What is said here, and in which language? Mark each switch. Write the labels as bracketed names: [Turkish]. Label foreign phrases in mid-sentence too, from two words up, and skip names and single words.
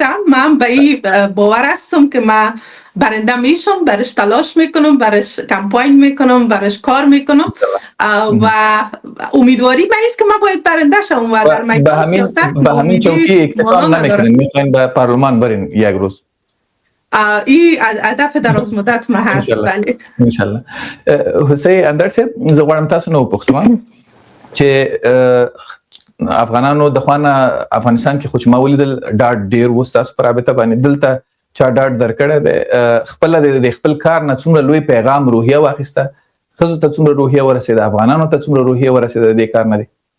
[Persian] من به این باور هستم که من برنده میشم، برش تلاش میکنم، برش کمپاین میکنم، برش کار میکنم و امیدواری به ایست که من باید برنده شم و در میدان سیاست به همین چوکی اکتفا نمیکنین، میخواین به پارلمان برین یک روز؟ این هدف دراز مدت ما هست. بله انشالله. [Pashto] حسین اندرسه زه غواړم تاسو نو پوښتم چې افغانانو د خوانه افغانستان کې خو چې ما ولیدل ډاډ ډیر و تاسو پر رابطه باندې دلته چا ډاډ درکړی دی خپل د خپل کار نه څومره لوی پیغام روحیه واخیسته، ښځو ته څومره روحیه ورسېده، افغانانو ته څومره روحیه ورسېده د دې کار نه دی؟